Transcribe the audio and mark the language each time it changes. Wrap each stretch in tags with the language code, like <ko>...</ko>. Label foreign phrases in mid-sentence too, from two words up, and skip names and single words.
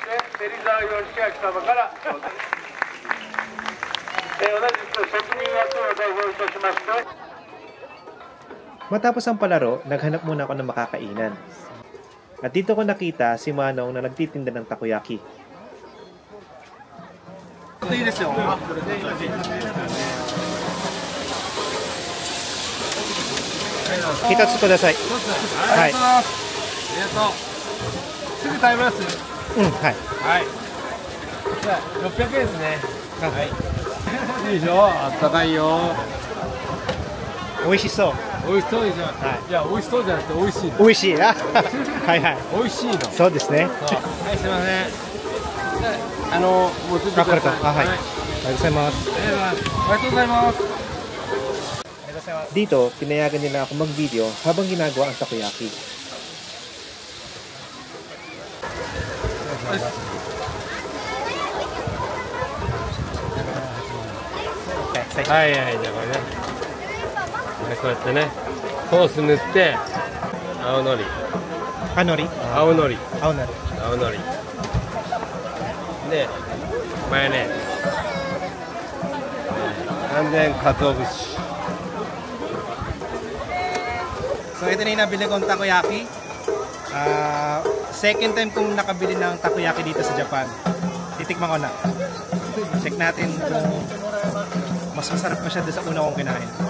<tl>Matapos ang palaro, naghanap muna ako ng makakainan. At dito ko nakita si Manong na nagtitinda ng takoyaki.</tl> <ja>ひたつください. Hai. ありがとう。すぐ食べます。はい。はい。じゃあ600円ですね。はい。いいでしょ。あったかいよ。美味しそう。美味しそうでしょ。はい。いや美味しそうじゃなくて美味しい。美味しい。はいはい。美味しいの。そうですね。そう。はい、すみません。じゃあもうちょっとください。はい。ありがとうございます。ありがとうございます。</ja> <tl>Dito, pinayagan nila ako mag-video habang ginagawa ang takoyaki.</tl> <ja>はいはい、じゃあこれね。こうやってね、ソース塗って、青のり。青のり？青のり。青のり。青のり。で、マヨネーズ。完全鰹節。</ja> <tl>So ito na yung nabili kong takoyaki.</tl> <en>Second time</en> <tl>kong nakabili ng takoyaki dito sa Japan. Titikman ko na. Check natin kung mas masarap pa siya doon sa una kong kinain.</tl>